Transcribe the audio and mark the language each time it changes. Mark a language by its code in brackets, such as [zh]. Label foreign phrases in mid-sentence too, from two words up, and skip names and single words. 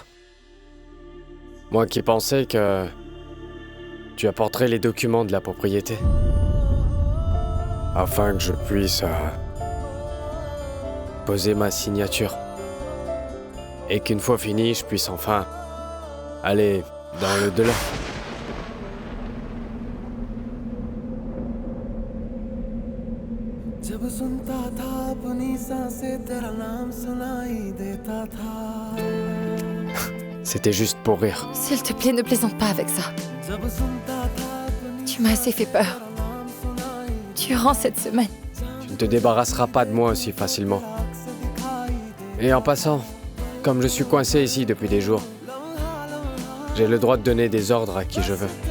[fr] Moi qui pensais que tu apporterais les documents de la propriété. Afin que je puisse poser ma signature. Et qu'une fois fini, je puisse enfin aller dans le delà. [hi] जब सुनता था अपनी सांसें तेरा नाम सुनाई देता था। [fr] C'était juste pour rire. S'il te plaît, ne plaisante pas avec ça. [hi] जब सुनता था अपनी [fr] Tu m'as assez fait peur. Durant cette semaine. Tu ne te débarrasseras pas de moi aussi facilement. Et en passant, comme je suis coincé ici depuis des jours, j'ai le droit de donner des ordres à qui je veux.